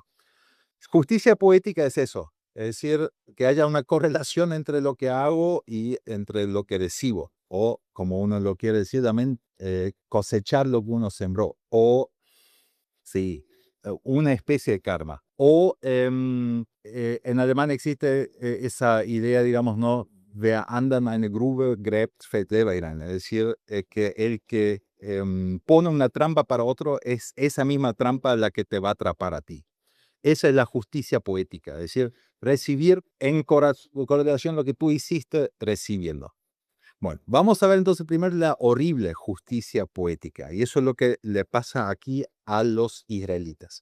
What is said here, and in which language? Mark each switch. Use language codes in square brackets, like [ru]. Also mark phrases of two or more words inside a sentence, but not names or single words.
[es] Justicia poética es eso, es decir, que haya una correlación entre lo que hago y entre lo que recibo, o como uno lo quiere decir también, cosechar lo que uno sembró, o sí, una especie de karma. O en alemán existe esa idea, digamos, ¿no? [de] Wer anderen eine Grube gräbt, fällt selber hinein. [es] Es decir, que el que pone una trampa para otro es esa misma trampa la que te va a atrapar a ti. Esa es la justicia poética, es decir, recibir en correlación lo que tú hiciste recibiendo. Bueno, vamos a ver entonces primero la horrible justicia poética, y eso es lo que le pasa aquí a los israelitas.